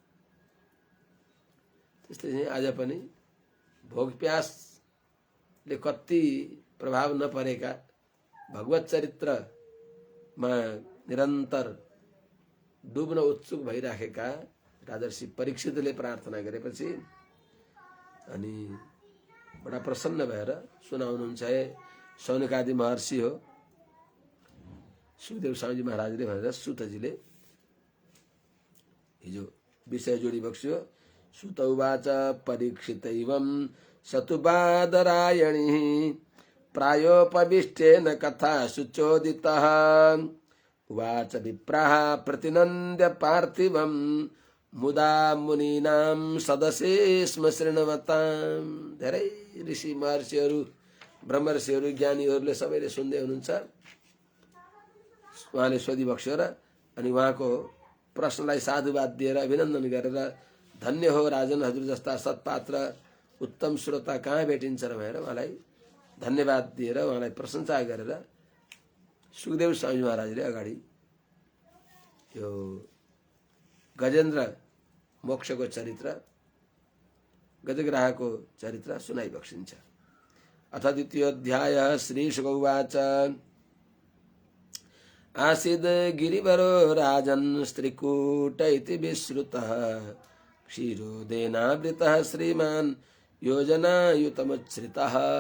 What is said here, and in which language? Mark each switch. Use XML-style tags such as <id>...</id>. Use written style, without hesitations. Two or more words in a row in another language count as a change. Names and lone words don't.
<ne>त्यसले आज पनि भोक प्यासले कति प्रभाव नपरेका भगवत चरित्रमा निरन्तर डुब्न उत्सुक भइराखेका राजर्षि परीक्षितले प्रार्थना गरेपछि अनि बडा प्रसन्न भएर सुनाउनुहुन्छ। सौनकादि महर्षि हो सुखदेव स्वामीजी महाराजले भनेर सुतजीले हिजो विषय जोडी बक्स्यो।</ne> <sa>सुत उवाच परीक्षितैवं सतुबादरायणी प्रायोपविष्टेन कथा सुचोदितः उवाच विप्राः प्रतिनन्द्य पार्थिवं मुदा मुनीनां सदसे स्म शृण्वताम्।</sa> <ne>धेरै ऋषि महर्षिहरू ब्रह्मर्षिहरू ज्ञानीहरूले सबैले सुन्दै हुनुहुन्छ। उहाँले सोधिबक्स्यो र अनि उहाँको प्रश्नलाई साधुवाद दिएर अभिनन्दन गरेर धन्य हो राजन, हजुर जस्ता सत्पात्र उत्तम श्रोता कहाँ भेटिन्छ र भनेर उहाँलाई धन्यवाद दिएर उहाँलाई प्रशंसा गरेर सुखदेव स्वामी महाराजले अगाडि यो गजेन्द्र मोक्षको चरित्र गजग्राहको चरित्र सुनाइबक्सिन्छ।</ne> <sa>अथ द्वितीयोऽध्याय। श्रीशुक उवाच आसीद् गिरिवरो राजन् स्त्रीकूट इति विश्रुतः क्षीरोदेनावृतः श्रीमान् योजनायुतमुच्छ्रितः।</sa>